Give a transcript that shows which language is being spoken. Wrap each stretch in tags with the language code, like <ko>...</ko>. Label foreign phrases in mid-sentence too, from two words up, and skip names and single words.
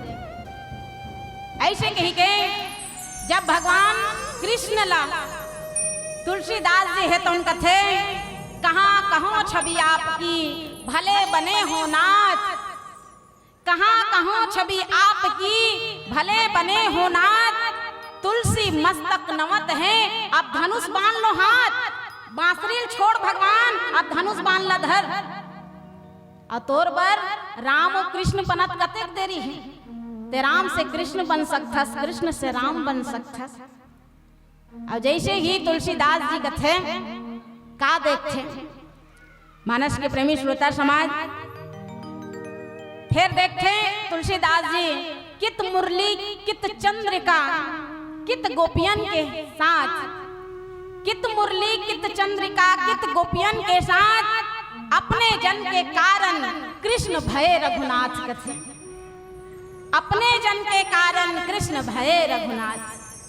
<hne>ऐसे कही के जब भगवान कृष्ण ला तुलसीदास जी है तो उनका थे कहाँ कहो छवि आपकी भले बने हो नाथ, कहाँ कहो छवि आपकी भले बने हो नाथ, तुलसी मस्तक नवत है अब धनुष बांध लो हाथ, बांसुरी छोड़ भगवान अब धनुष बांध ला धर। और तोर बर राम और कृष्ण बनत कतेक देरी है, ते राम से कृष्ण बन सकथस, कृष्ण से राम बन सकथस। और जैसे ही तुलसीदास जी कथे का देखते मानस के प्रेमी श्रोता समाज, फिर देखते तुलसीदास जी कित मुरली कित चंद्रिका कित गोपियन के साथ, कित मुरली कित चंद्रिका कित गोपियन के साथ अपने जन के कारण कृष्ण भय रघुनाथ कथे, अपने जन के कारण कृष्ण भय रघुनाथ।</hne>